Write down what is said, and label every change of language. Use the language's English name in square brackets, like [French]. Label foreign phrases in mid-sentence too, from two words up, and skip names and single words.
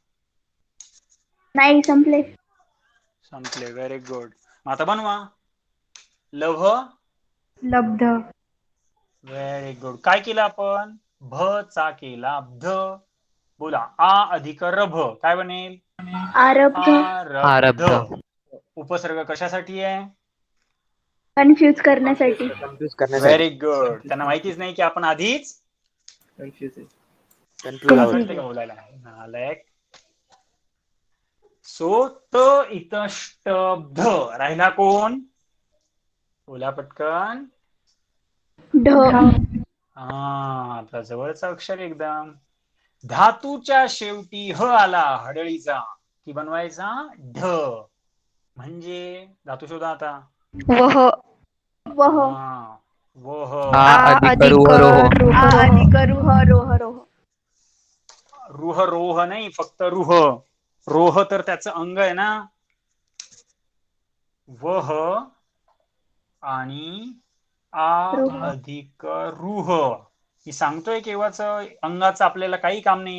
[Marathi] नाही संपले संपले. [English] very good. [Marathi] आता बनवा. लभ. लब्ध [English] very good. [Marathi] काय केलं आपण? भ चा केला ब्ध. बोला. आ अधिक रभ काय बनेल? आरब्ध आरब्ध. आरब्ध. उपसर्ग कशासाठी आहे? कन्फ्युज करण्यासाठी [English] very good. [Marathi] त्यांना माहितीच नाही की आपण आधीच कन्फ्युज आहे. कळतंय का बोलायला? नालायक. सो त इथं ष्टब्ध राहिला कोण? बोला पटकन. ढ हा आपला जवळचा अक्षर एकदम. धातूच्या शेवटी ह आला हडळीचा की बनवायचा ढ. म्हणजे धातू शोधा आता. वह वह हा, वह. आ अधिक रुह रोह अधिक रुह रोह रोह रुह रोह नाही फक्त रुह. रोह तर त्याचं अंग आहे ना. वह आणि आ रुह. अधिक रुह. मी सांगतोय केव्हाच अंगाचं आपल्याला काही काम नाही.